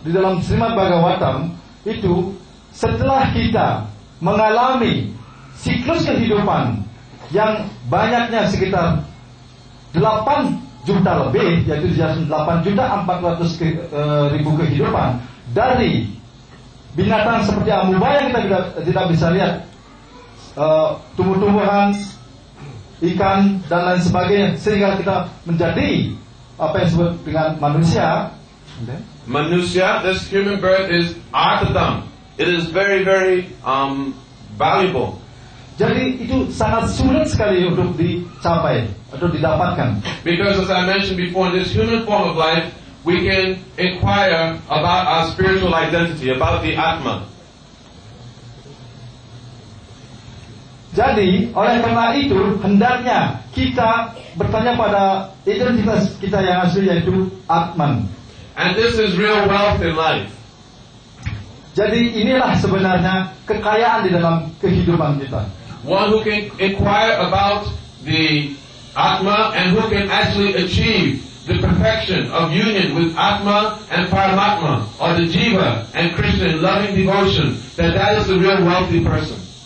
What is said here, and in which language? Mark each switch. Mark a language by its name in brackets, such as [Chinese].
[Indonesian] Di dalam Srimad Bhagavatam itu, setelah kita mengalami siklus kehidupan yang banyaknya sekitar 8 juta lebih, yaitu dijelaskan 8.400.000 kehidupan, dari binatang seperti amuba yang kita tidak bisa lihat, tumbuh-tumbuhan, ikan dan lain sebagainya, sehingga kita menjadi apa yang disebut dengan manusia. [English] Manusia, this human birth is artadam. It is very, very valuable. [Indonesian] Jadi itu sangat sulit sekali untuk dicapai atau didapatkan. [English] Because as I mentioned before, in this human form of life, we can inquire about our spiritual identity, about the Atma. [Indonesian] Jadi, oleh karena itu, hendaknya kita bertanya pada identitas kita yang asli, yaitu Atman. [English] And this is real wealth in life. [Indonesian] Jadi inilah sebenarnya kekayaan di dalam kehidupan kita. [English] One who can inquire about the Atma and who can actually achieve the perfection of union with Atma and Paramatma, or the Jiva and Krishna in loving devotion, that is the real wealthy person.